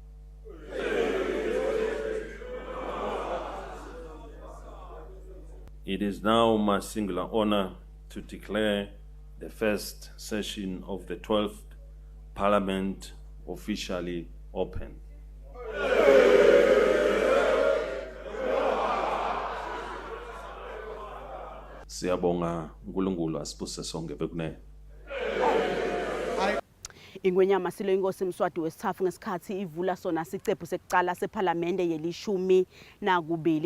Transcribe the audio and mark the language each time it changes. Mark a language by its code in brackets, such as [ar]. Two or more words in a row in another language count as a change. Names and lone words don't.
[en] It is now my singular honor to declare the first session of the 12th Parliament officially open. [ss] Siyabonga uNkulunkulu asibuse sonke bekunene. Ingwenyama silo inkosi Mswati wesithathu ngesikhathi ivula sona sicephu sekucala sePhalamende yelishumi nakubili.